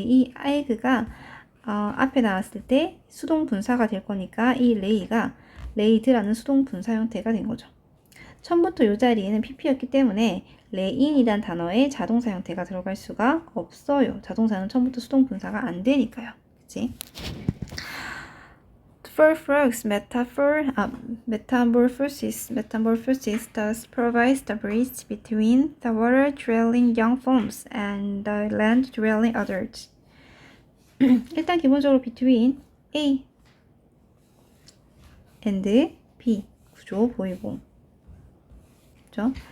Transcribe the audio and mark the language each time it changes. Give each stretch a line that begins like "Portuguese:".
Korean: 이 egg가 앞에 나왔을 때 수동 분사가 될 거니까 이 lay가 laid라는 수동 분사 형태가 된 거죠. 처음부터 이 자리에는 pp였기 때문에 layin이란 단어에 자동사 형태가 들어갈 수가 없어요. 자동사는 처음부터 수동 분사가 안 되니까요. 그치?
English: For frogs, metamorphosis thus provides the bridge between the water-dwelling young forms and the land-dwelling adults.
Korean: 일단 기본적으로 between A and B 구조 보이고, 그죠?